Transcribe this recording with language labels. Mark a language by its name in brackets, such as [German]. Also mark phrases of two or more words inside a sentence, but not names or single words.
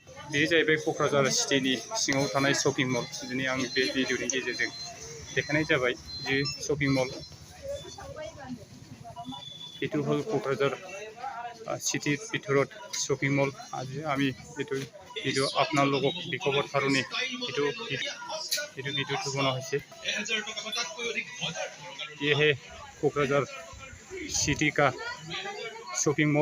[Bodo] बे जाहैबाय क'क्राझार सिटिनि सिङाव थानाय [English] shopping mall [Bodo] दिनै आं बे भिडिअनि गेजेरजों देखायनाय जाबाय जे [English] shopping mall [Assamese] এইটো হ'ল কোকৰাঝাৰ চিটিৰ ভিতৰত শপিং মল আজি আমি এইটো আপোনালোকক দেখুৱাবৰ কাৰণে এইটো ভিডিঅ'টো বনোৱা হৈছে। [Hindi] ये है कोकराझार सिटी का शॉपिंग मॉल।